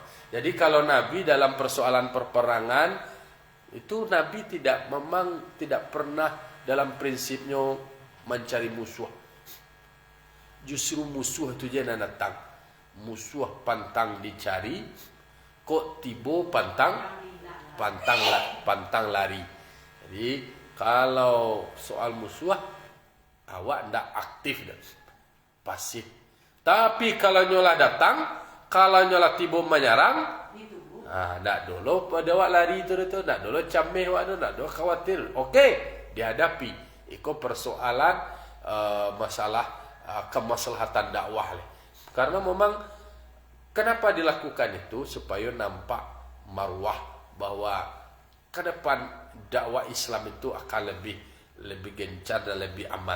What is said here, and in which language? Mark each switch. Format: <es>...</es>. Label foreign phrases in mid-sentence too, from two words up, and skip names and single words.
<id>Jadi kalau Nabi dalam persoalan perperangan itu Nabi memang tidak pernah dalam prinsipnya mencari musuh. Justru musuh itu je nak datang.</id> <min>Musuh pantang dicari, kok tiba pantang lari. Jadi kalau soal musuh awak ndak aktif dah, pasif. Tapi kalau nyola datang, kalau nyola tiba menyerang, ndak dulu pada awak lari tu, ndak dulu cameh awak tu, ndak dulu khawatir.</min> <id>Okey, dihadapi.</id> <min>Iko persoalan masalah kemaslahatan dakwah.</min> <id>Karena memang kenapa dilakukan itu supaya nampak marwah bahwa ke depan dakwah Islam itu akan lebih gencar dan lebih aman.</id>